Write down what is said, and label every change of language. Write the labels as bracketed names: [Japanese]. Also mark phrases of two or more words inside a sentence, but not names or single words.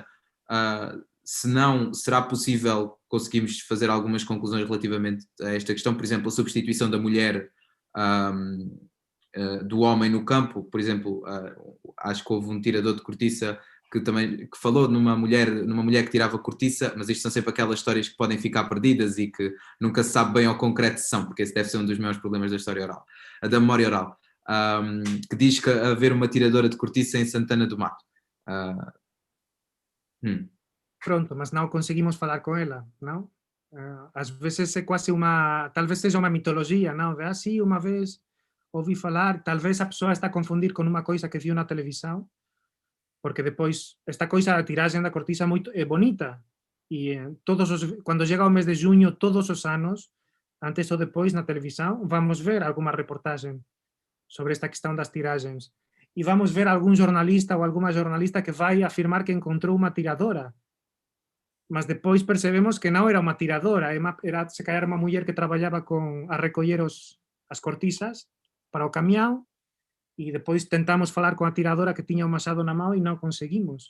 [Portuguese] Se não, será possível conseguirmos fazer algumas conclusões relativamente a esta questão, por exemplo, a substituição da mulher do homem no campo, por exemplo, acho que houve um tirador de cortiça que falou numa mulher que tirava cortiça, mas isto são sempre aquelas histórias que podem ficar perdidas e que nunca se sabe bem ao concreto se são, porque esse deve ser um dos maiores problemas da história oral, da memória oral, que diz que haver uma tiradora de cortiça em Santana do Mato. [Galician] Pronto, mas non conseguimos falar con ela, non? Ás veces é quase [Portuguese] talvez seja [Galician] unha mitoloxía, non? De, sí, unha vez ouvi falar, talvez a persoa está a confundir con unha coisa que viu na televisión, porque depois esta coisa da tiraxe da cortiza é bonita, e cando chega o mes de xuño todos os anos, antes ou depois na televisión, vamos ver alguma reportaxe sobre esta questão das tiraxes, e vamos ver algún jornalista ou alguma jornalista que vai afirmar que encontrou unha tiradora, mas depois percebemos que non era unha tiradora, se calhar unha muller que traballaba a recoller as cortizas para o camión, e depois tentamos falar con a tiradora que tiña o machado na mão e non conseguimos.